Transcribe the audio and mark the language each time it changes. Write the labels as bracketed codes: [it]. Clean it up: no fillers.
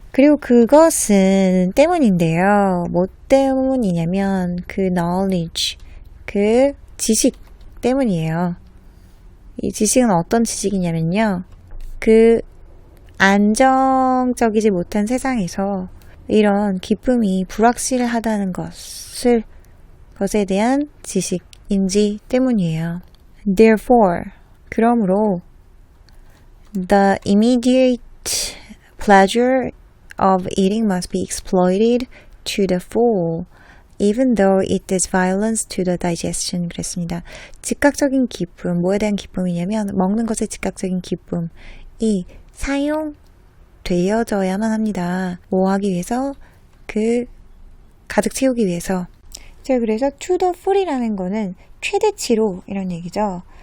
[ko] 그리고 그것은 때문인데요. 뭐 때문이냐면 knowledge, 지식 때문이에요. 이 지식은 어떤 지식이냐면요. 안정적이지 못한 세상에서 이런 기쁨이 불확실하다는 것에 대한 지식인지 때문이에요. [en] Therefore, [ko] 그러므로 [en] the immediate pleasure of eating must be exploited to the full, even though it does violence to the digestion. [ko] 그랬습니다. 즉각적인 기쁨, 뭐에 대한 기쁨이냐면 먹는 것의 즉각적인 기쁨이 사용되어져야만 합니다. 뭐 하기 위해서? 가득 채우기 위해서. 자, 그래서 to the full이라는 거는 최대치로 이런 얘기죠.